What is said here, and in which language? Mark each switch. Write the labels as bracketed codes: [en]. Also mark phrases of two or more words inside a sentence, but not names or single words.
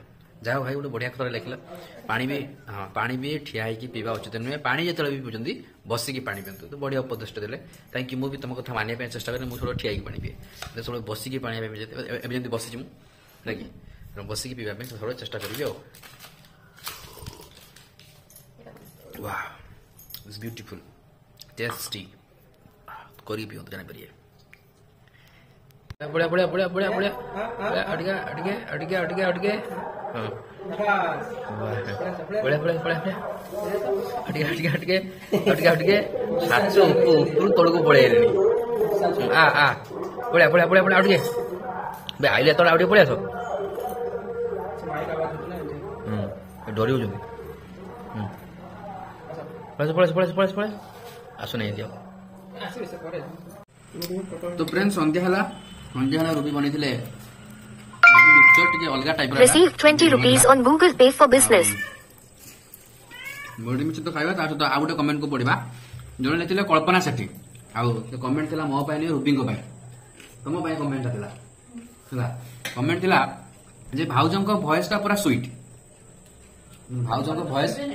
[or] ଯାହା ଭାଇ ଗୋଟେ ବଢିଆ କଥାରେ ଲେଖିଲା ପାଣି ବି ଠିଆ ହେଇକି ପିଇବା ଉଚିତ ନୁହେଁ ପାଣି ଯେତେବେଳେ ବି ପିଉଛନ୍ତି ବସିକି ପାଣି ପିଅନ୍ତୁ ତ ବଢିଆ ଉପଦେଶ ଦେଲେ କାହିଁକି ମୁଁ ବି ତମ କଥା ମାନିବା ପାଇଁ ଚେଷ୍ଟା କରେ ମୁଁ ସବୁବେଳେ ଠିଆ ହେଇକି ପାଣି ପିଏ ସବୁବେଳେ ବସିକି ପାଣି ପିଇବା ଏବେ ଯେମିତି ବସିଛି ମୁଁ ହେଲା କି ବସିକି ପିଇବା ପାଇଁ ସବୁବେଳେ ଚେଷ୍ଟା କରିବି ଆଉ [en] wow it's beautiful tasty [or] କରି ପିଅନ୍ତୁ ଜାଣିପାରିବେ ବଢିଆ ବଢିଆ ବଢିଆ ବଢିଆ ବଢିଆ ଅଟିକେ ଅଟିକେ ଅଟିକେ ଅଟିକେ ହଁ ବଢିଆ ବଢିଆ ବଢିଆ ଅଟିକେ ଅଟିକେ ଅଟିକେ ଅଟିକେ ଅଟିକେ ହାତ ଉପରୁ ତଳକୁ ପଳେଇଲେଣି ବଢିଆ ବଢିଆ ବଢିଆ ବଢିଆ ଅଟିକେ ବେ ଆଇଲେ ତଳେ ଆଉ ଟିକେ ପଳେଇ ଆସ ଡରି ହଉଛନ୍ତି ପଳେଇ ଆସ ନେଇ ଦିଅ ତ ଫ୍ରେଣ୍ଡ ସନ୍ଧ୍ୟା ହେଲା ରୁବି ବନେଇଥିଲେ ଟିକେ ଅଲଗା ଟାଇପର [en] Receive 20 rupees on Google Pay for business. [or] ବଡି ମିଛ ତ ଖାଇବା ତା ସହିତ ଆଉ ଗୋଟେ କମେଣ୍ଟ କୁ ପଢିବା ଜଣେ ଲେଖିଥିଲେ କଳ୍ପନା ସେଠୀ ଆଉ କମେଣ୍ଟ ଥିଲା ମୋ ପାଇଁ ନୁହେଁ ରୁବିଙ୍କ ପାଇଁ ତମ ପାଇଁ କମେଣ୍ଟ ଥିଲା ହେଲା କମେଣ୍ଟ ଥିଲା ଯେ ଭାଉଜଙ୍କ ଭଏସ ଟା ପୁରା ସୁଇଟ ଭାଉଜଙ୍କ ଭଏସ